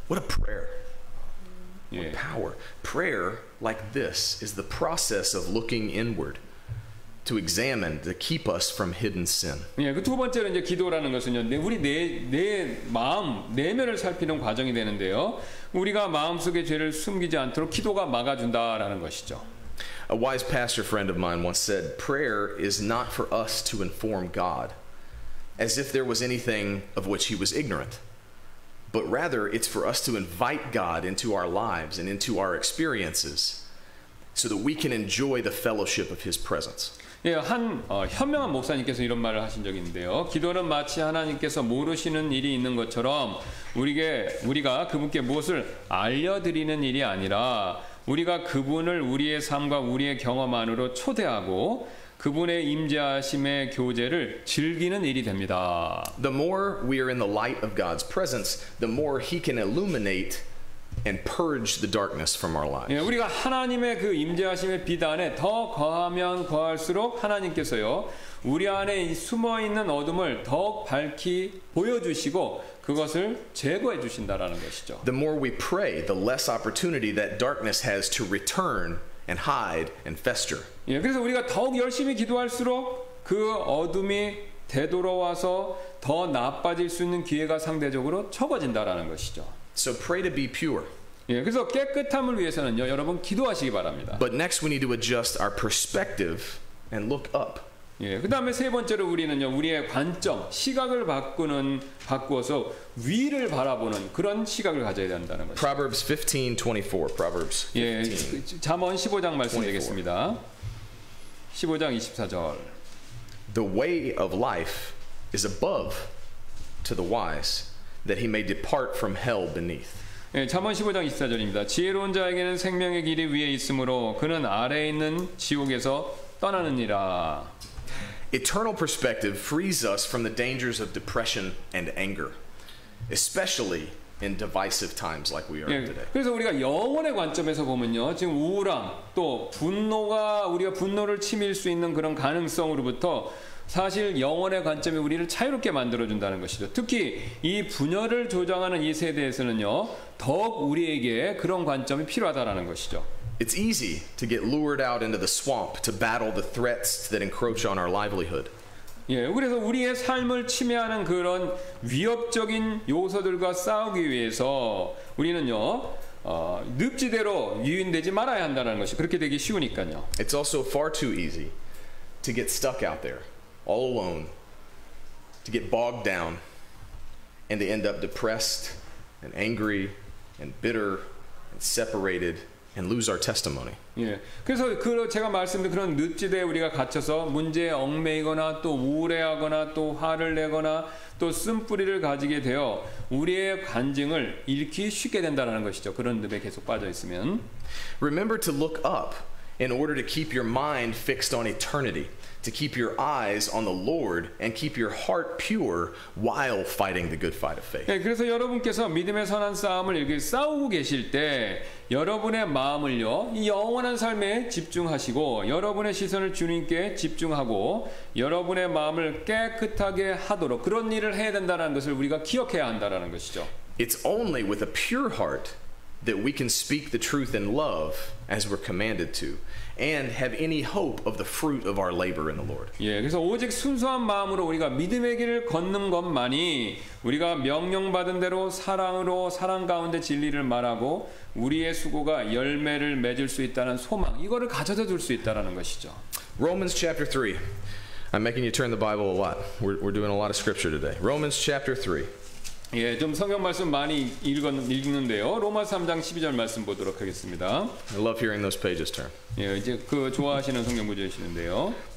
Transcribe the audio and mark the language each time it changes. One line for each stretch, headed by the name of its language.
English: What a prayer.
Korean: 예.
English: What power. Prayer like this is the process of looking inward to examine, to keep us from hidden sin.
Korean: 예, 그 두 번째로 이제 기도라는 것은요, 우리 내 마음, 내면을 살피는 과정이 되는데요. 우리가 마음속에 죄를 숨기지 않도록 기도가 막아준다라는 것이죠.
English: A wise pastor friend of mine once said, prayer is not for us to inform God, as if there was anything of which he was ignorant, but rather it's for us to invite God into our lives and into our experiences so that we can enjoy the fellowship of his presence.
Korean: 예, 현명한 목사님께서 이런 말을 하신 적이 있는데요. 기도는 마치 하나님께서 모르시는 일이 있는 것처럼 우리가 그분께 무엇을 알려드리는 일이 아니라 우리가 그분을 우리의 삶과 우리의 경험 안으로 초대하고 그분의 임재하심의 교제를 즐기는 일이 됩니다.
English: The more we are in the light of God's presence, the more he can illuminate and purge the darkness from our lives.
Korean: 예, 우리가 하나님의 그 임재하심의 빛 안에 더 거하면 거할수록 하나님께서요 우리 안에 숨어 있는 어둠을 더욱 밝히 보여주시고 그것을 제거해 주신다라는 것이죠.
English: The more we pray, the less opportunity that darkness has to return and hide and fester.
Korean: 예, 그래서 우리가 더욱 열심히 기도할수록 그 어둠이 되돌아와서 더 나빠질 수 있는 기회가 상대적으로 적어진다라는 것이죠.
English: So pray to be pure.
Korean: 예, 그래서 깨끗함을 위해서는요, 여러분 기도하시기 바랍니다.
English: But next we need to adjust our perspective and look up.
Korean: 예, 그 다음에 세 번째로 우리는요, 우리의 관점, 시각을 바꾸어서 위를 바라보는 그런 시각을 가져야 된다는 것이죠.
English: Proverbs 15:24. Proverbs 15.
Korean: 예, 잠언 15장 말씀 되겠습니다. 15장 24절.
English: The way of life is above to the wise, that he may depart from hell beneath.
Korean: 예, 잠언 15장 24절입니다. 지혜로운 자에게는 생명의 길이 위에 있으므로 그는 아래에 있는 지옥에서 떠나느니라.
English: Eternal perspective frees us from the dangers of depression and anger, especially in divisive times like we are in
Korean: 예,
English: today.
Korean: 그래서 우리가 영혼의 관점에서 보면요, 지금 우울함 또 우리가 분노를 치밀 수 있는 그런 가능성으로부터 사실 영혼의 관점이 우리를 자유롭게 만들어준다는 것이죠. 특히 이 분열을 조장하는 이 세대에서는요, 더욱 우리에게 그런 관점이 필요하다라는 것이죠.
English: It's easy to get lured out into the swamp to battle the threats that encroach on our livelihood.
Korean: 예, 그래서 우리의 삶을 침해하는 그런 위협적인 요소들과 싸우기 위해서 우리는요, 늪지대로 유인되지 말아야 한다는 것이 그렇게 되기 쉬우니까요.
English: It's also far too easy to get stuck out there, all alone, to get bogged down, and to end up depressed and angry and bitter and separated and lose our testimony.
Korean: 예, 그래서 제가 말씀드린 그런 늪지대에 우리가 갇혀서 문제에 얽매이거나 또 우울해하거나 또 화를 내거나 또 쓴뿌리를 가지게 되어 우리의 간증을 잃기 쉽게 된다는 것이죠. 그런 늪에 계속 빠져 있으면.
English: Remember to look up in order to keep your mind fixed on eternity, to keep your eyes on the Lord and keep your heart pure while fighting the good fight of faith.
Korean: 예, 그래서 여러분께서 믿음의 선한 싸움을 이렇게 싸우고 계실 때 여러분의 마음을요, 이 영원한 삶에 집중하시고 여러분의 시선을 주님께 집중하고 여러분의 마음을 깨끗하게 하도록 그런 일을 해야 된다는 것을 우리가 기억해야 한다는 것이죠.
English: It's only with a pure heart that we can speak the truth in love as we're commanded to and have any hope of the fruit of our labor in the Lord.
Korean: 예, 그래서 오직 순수한 마음으로 우리가 믿음의 길을 걷는 것만이 우리가 명령받은 대로 사랑으로 사랑 가운데 진리를 말하고 우리의 수고가 열매를 맺을 수 있다는 소망, 이거를 가져다 줄 수 있다는 것이죠.
English: Romans chapter 3. I'm making you turn the Bible a lot. We're doing a lot of scripture today. Romans chapter 3.
Korean: 예, 좀 성경 말씀 많이 읽는데요. 로마 3장 12절 말씀 보도록 하겠습니다.
English: I love hearing those pages turn.
Korean: 예, 이제 그 좋아하시는 성경 구절이시는데요.